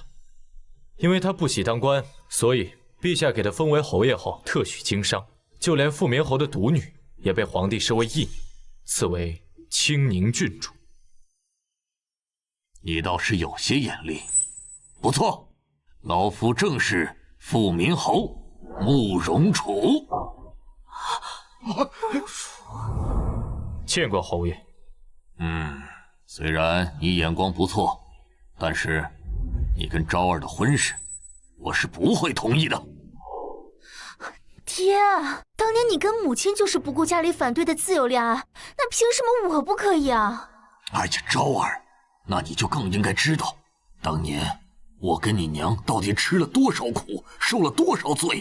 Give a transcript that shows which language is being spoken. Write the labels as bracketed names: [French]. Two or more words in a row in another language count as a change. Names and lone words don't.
[Chinese] 因為他不喜當官，所以陛下給他封為侯爺後特許經商，就連傅明侯的獨女也被皇帝設為義女，賜為清寧郡主。你倒是有些眼力，不錯，老夫正是傅明侯慕容楚。見過侯爺。雖然你眼光不錯，但是你跟昭兒的婚事，我是不會同意的。爹，當年你跟母親就是不顧家裡反對的自由戀愛，那憑什麼我不可以啊？哎呀，昭兒，那你就更應該知道，當年我跟你娘到底吃了多少苦，受了多少罪。